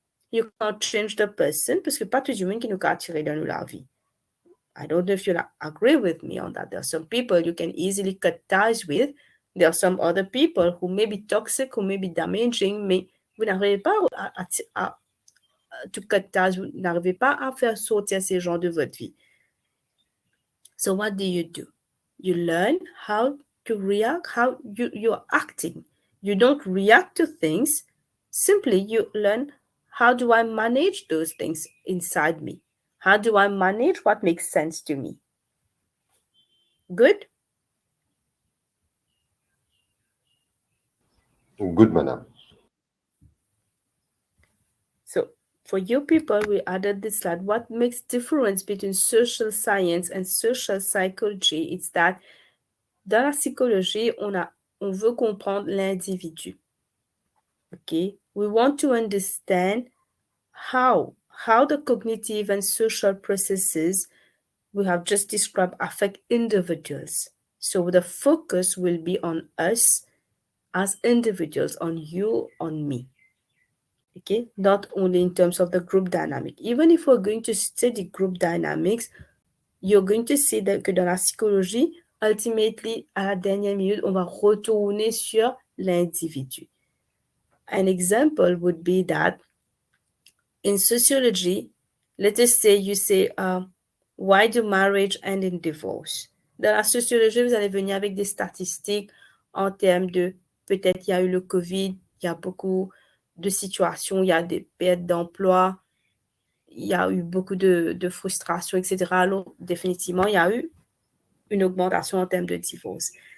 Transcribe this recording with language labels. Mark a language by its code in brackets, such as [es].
[en] You can't change the person [fr] parce que pas tout le monde qui nous a attiré dans la vie. [en] I don't know if you'll agree with me on that. There are some people you can easily cut ties with. There are some other people who may be toxic, who may be damaging, [fr] mais vous n'arrivez pas à [en] to cut ties, [fr] vous n'arrivez pas à faire sortir ces gens de votre vie. [en] So what do? You learn how to react, how you're acting. You don't react to things. Simply, you learn, how do I manage those things inside me? How do I manage what makes sense to me? Good? Good, madam. So for you people, we added this slide. What makes difference between social science and social psychology? It's that [fr] dans la psychologie, on veut comprendre l'individu. [en] Okay? We want to understand how the cognitive and social processes we have just described affect individuals. So the focus will be on us as individuals, on you, on me. Okay, not only in terms of the group dynamic. Even if we're going to study group dynamics, you're going to see that [fr] dans la psychologie, [en] ultimately, [fr] à la dernière minute, on va retourner sur l'individu. [en] An example would be that in sociology, let us say you say, why do marriage end in divorce? [fr] Dans la sociologie, vous allez venir avec des statistiques en termes de, peut-être il y a eu le COVID, il y a beaucoup de situations, il y a des pertes d'emploi, il y a eu beaucoup de frustration, etc. Alors, définitivement, il y a eu une augmentation en termes de divorce.